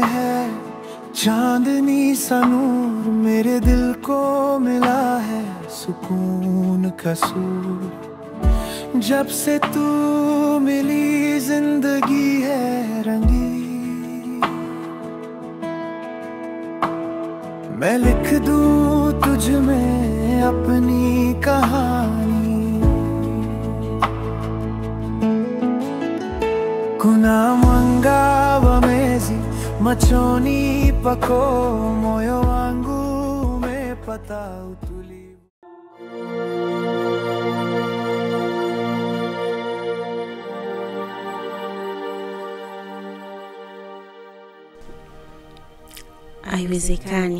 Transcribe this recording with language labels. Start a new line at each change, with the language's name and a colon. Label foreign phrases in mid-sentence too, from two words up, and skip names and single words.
Hindi: है चांदनी सा नूर, मेरे दिल को मिला है सुकून का सूर। जब से तू मिली जिंदगी है रंगी, मैं लिख दूं तुझ में अपनी कहानी।
Swahili: Kuna mwanga wa mwezi machoni pako, moyo wangu umepata utulivu. Haiwezekani.